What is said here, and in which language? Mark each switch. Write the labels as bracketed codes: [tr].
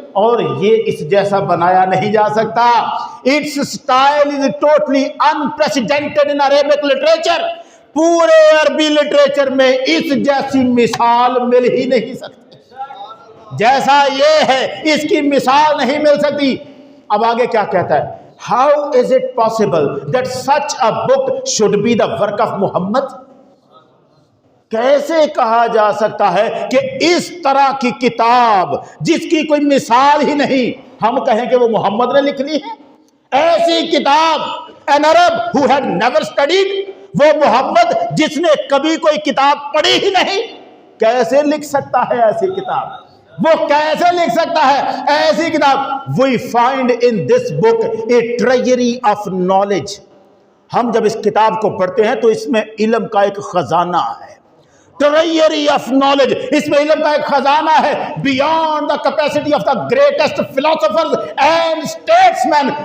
[ur] اور یہ اس جیسا بنایا نہیں جا سکتا. [en] It's style is totally unprecedented in Arabic literature. [ur] پورے عربی لٹریچر میں اس جیسی مثال مل ہی نہیں سکتی. جیسا یہ ہے اس کی مثال نہیں مل سکتی. اب آگے کیا کہتا ہے؟ [en] How is it possible that such a book should be the work of Muhammad? [ur] کیسے کہا جا سکتا ہے کہ اس طرح کی کتاب جس کی کوئی مثال ہی نہیں ہم کہیں کہ وہ محمد نے لکھ لی ہے؟ ایسی کتاب [en] an Arab who had never studied, [ur] وہ محمد جس نے کبھی کوئی کتاب پڑھی ہی نہیں کیسے لکھ سکتا ہے ایسی کتاب؟ وہ کیسے لکھ سکتا ہے ایسی کتاب؟ [en] We find in this book a treasury of knowledge. [ur] ہم جب اس کتاب کو پڑھتے ہیں تو اس میں علم کا ایک خزانہ ہے. [en] treasury of knowledge, [ur] اس میں علم کا ایک خزانہ ہے. [en] beyond the capacity of the greatest philosophers and statesmen.